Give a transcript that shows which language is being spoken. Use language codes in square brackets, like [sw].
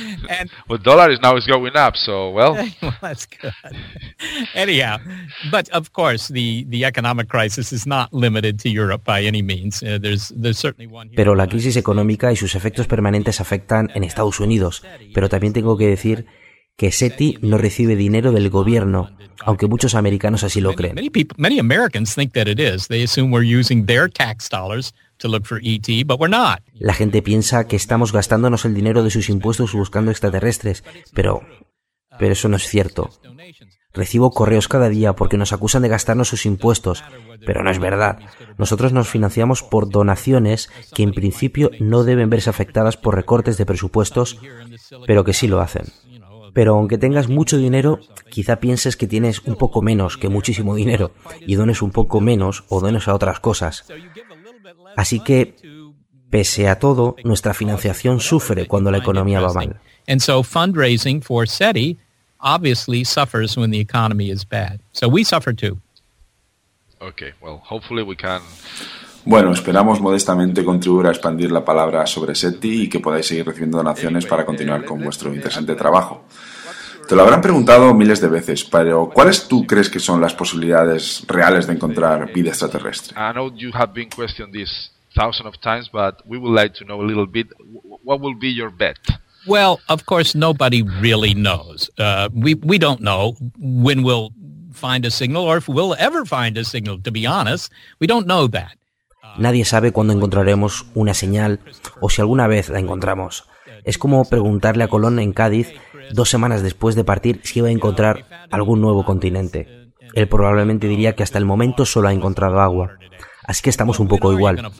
[en] And well, dollar is now is going up, so well. Well, that's good. Anyhow, but of course the economic crisis is not limited to Europe by any means. There's certainly one. [es] Pero la crisis económica y sus efectos permanentes afectan en Estados Unidos. Pero también tengo que decir que SETI no recibe dinero del gobierno, aunque muchos americanos así lo creen. Many Americans think that it is. They assume we're using their tax dollars to look for ET, but we're not. La gente piensa que estamos gastándonos el dinero de sus impuestos buscando extraterrestres, pero eso no es cierto. Recibo correos cada día porque nos acusan de gastarnos sus impuestos, pero no es verdad. Nosotros nos financiamos por donaciones que en principio no deben verse afectadas por recortes de presupuestos, pero que sí lo hacen. Pero aunque tengas mucho dinero, quizá pienses que tienes un poco menos que muchísimo dinero y dones un poco menos o dones a otras cosas. Así que, pese a todo, nuestra financiación sufre cuando la economía va mal. [en] And so fundraising for SETI obviously suffers when the economy is bad. So we suffer too. Okay, well, hopefully we can. [es] Bueno, esperamos modestamente contribuir a expandir la palabra sobre SETI y que podáis seguir recibiendo donaciones para continuar con vuestro interesante trabajo. Te lo habrán preguntado miles de veces, pero ¿cuáles tú crees que son las posibilidades reales de encontrar vida extraterrestre? [en] I know you have been questioned this thousands of times, but we would like to know a little bit. What will be your bet? Well, of course, nobody really knows. We don't know when we'll find a signal or if we'll ever find a signal. To be honest, we don't know that. [es] Nadie sabe cuándo encontraremos una señal o si alguna vez la encontramos. Es como preguntarle a Colón en Cádiz, dos semanas después de partir, si iba a encontrar algún nuevo continente. Él probablemente diría que hasta el momento solo ha encontrado agua. Así que estamos un poco igual.